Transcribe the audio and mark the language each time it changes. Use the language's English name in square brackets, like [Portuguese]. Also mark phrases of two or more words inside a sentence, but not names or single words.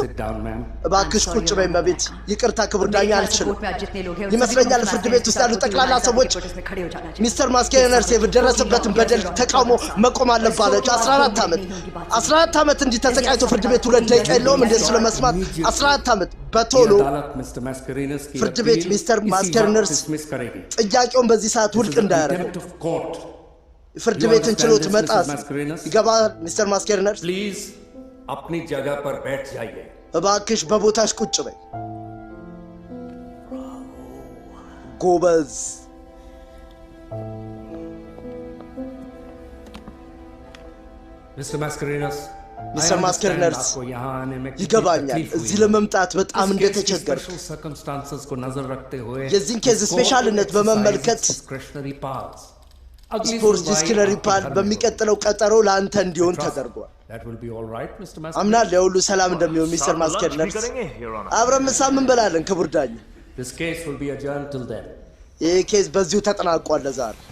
[Amharic] እባክሽ ቁጭ በይ እመቤት። ይቅርታ ክቡር ዳኛ አልችልም። ይመስለኛል ፍርድ ቤት ውስጥ ያሉ ጠቅላላ ሰዎች ሚስተር ማስኬነርስ የደረሰበትን በደል ተቃውሞ መቆም አለባቸው። 14 ዓመት እንዲህ ተሰቃይቶ ፍርድ ቤት 2 ደቂቃ የለውም እንደሱ ለመስማት 14 ዓመት በቶሎ ፍርድ ቤት ሚስተር ማስኬነርስ ጥያቄውን በዚህ ሰዓት ውድቅ እንዳያደርግ ፍርድ ቤትን ችሎት መጣስ ይገባል። ሚስተር ማስኬነርስ [Hindi] प्लीज अपनी जगह पर बैठ जाइए। [Amharic] እባክሽ በቦታሽ ቁጭ በይ። ጎበዝ [Hindi] मिस्टर मास्करेनस [Amharic] ሚስተር ማስኬነርስ ይገባኛል እዚህ ለመምጣት በጣም እንደተቸገርኩ። የዚህን ኬዝ ስፔሻልነት በመመልከት [English] sport discretionary pal [Amharic] በሚቀጥለው ቀጠሮ ለአንተ እንዲሆን ተደርጓል። አምናለሁ የሁሉ ሰላም እንደሚሆን ሚስተር ማስኬነርስ። አብረን ምሳ እንበላለን ክቡር ዳኛ። ይህ ኬዝ በዚሁ ተጠናቋል ለዛሬ።